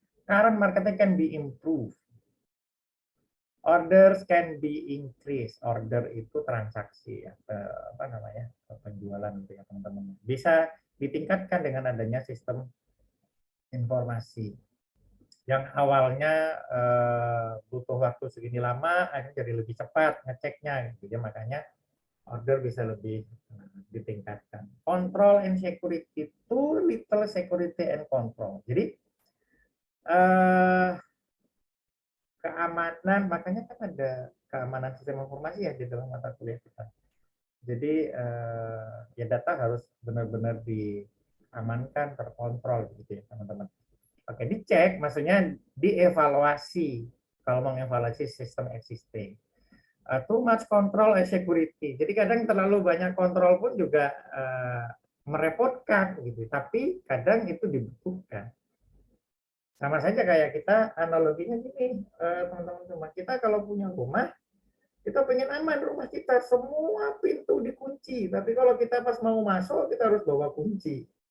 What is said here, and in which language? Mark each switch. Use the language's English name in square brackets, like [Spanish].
[English] Current marketnya can be improved. Orders can be increased. [Indonesian] Order itu transaksi, ya, apa namanya, penjualan gitu ya teman-teman. Bisa ditingkatkan dengan adanya sistem informasi. Yang awalnya butuh waktu segini lama, akhirnya jadi lebih cepat ngeceknya, gitu ya. Makanya order bisa lebih ditingkatkan. [English] Control and security, too little security and control. [Indonesian] Jadi keamanan, makanya kan ada keamanan sistem informasi ya di dalam mata kuliah kita. Jadi ya data harus benar-benar diamankan, terkontrol gitu ya teman-teman. Oke, dicek, maksudnya dievaluasi kalau mengevaluasi sistem existing. [English] Too much control and security. [Indonesian] Jadi kadang terlalu banyak kontrol pun juga merepotkan gitu. Tapi kadang itu dibutuhkan. Sama saja kayak kita analoginya gini, teman-teman semua. Kita kalau punya rumah, kita pengen aman rumah kita, semua pintu dikunci. Tapi kalau kita pas mau masuk, kita harus bawa kunci.